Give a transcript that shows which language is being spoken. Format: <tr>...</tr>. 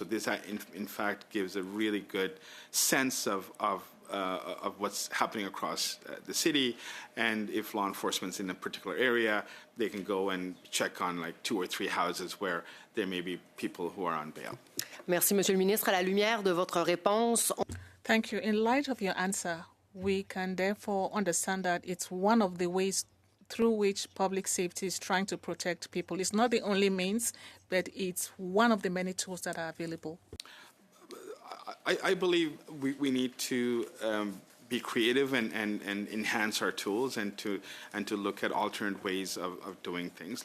<en>So this, in fact, gives a really good sense of what's happening across the city, and if law enforcement's in a particular area, they can go and check on like 2 or 3 houses where there may be people who are on bail.</en> <fr>Merci, Monsieur le Ministre. À la lumière de votre réponse.</fr> <en>Thank you. In light of your answer, we can therefore understand that it's one of the ways through which public safety is trying to protect people. It's not the only means, but it's one of the many tools that are available. I believe we need to be creative and enhance our tools and to look at alternate ways of doing things.</en>